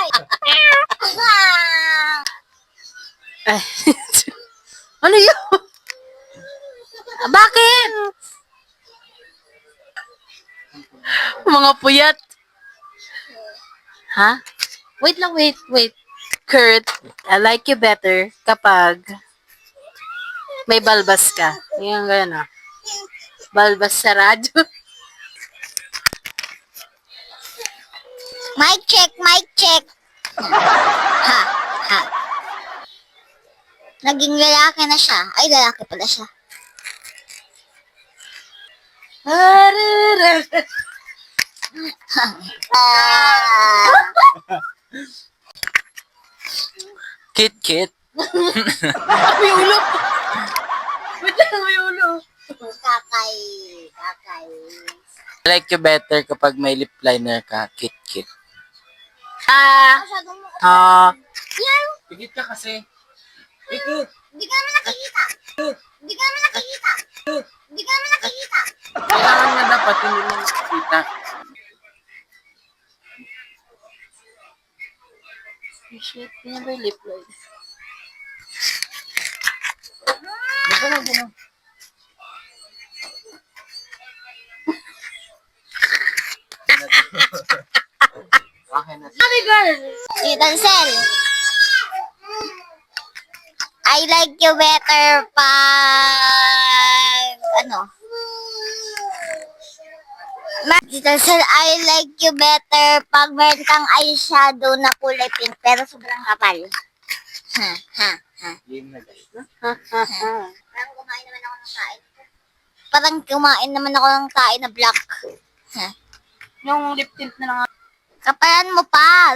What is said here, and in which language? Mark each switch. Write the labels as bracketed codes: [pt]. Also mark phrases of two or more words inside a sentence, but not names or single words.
[tl] Ay. Ano yun? Bakit? Mga puyat. Ha? Wait lang, wait. Kurt, [en] I like you better [tl] kapag may balbas ka. Yung gano'n, ah. Balbas sa radyo. [en] Mic check, mic check. [tl] Ha, ha. Naging lalaki na siya. Ay, lalaki pala siya. Ah, Kit Kit. May ulo. Wait lang, may ulo. kakay. Kakay. [en] I like you better [tl] kapag may [en] lip liner ka. Kit Kit. [tl] Masyadong yan. Pigit ka kasi. Pigit. Hindi ka naman nakikita. Hindi ka naman nakikita. Hindi ka naman nakikita. Kailangan nga dapat hindi mo makikita. [en] Shit, never lip line. [tl] Baka na gano'n. Okay na. Sabi girl! [en] Itansel. I like you better [tl] pag ano? Itansel, [en] I like you better [tl] pag meron kang eyeshadow na kulay pink pero sobrang kapal. Ha, ha, ha. Game na guys. Parang kumain naman ako ng kain. Parang kumain naman ako ng kain na black. Ha. Yung [en] lip tint [tl] na lang. Kapalan mo pa.